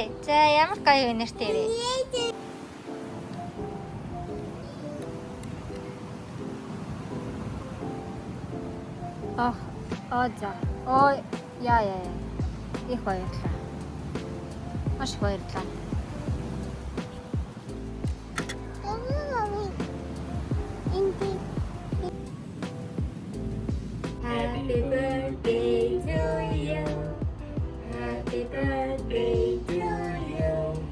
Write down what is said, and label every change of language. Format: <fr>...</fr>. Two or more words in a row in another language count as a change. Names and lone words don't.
<mn>За ямар гоё үнэртэй вэ? За. Ой, яа. Их баярлалаа. Маш их баярлалаа.</mn> <en>Happy birthday to you. Happy birthday to you.</en>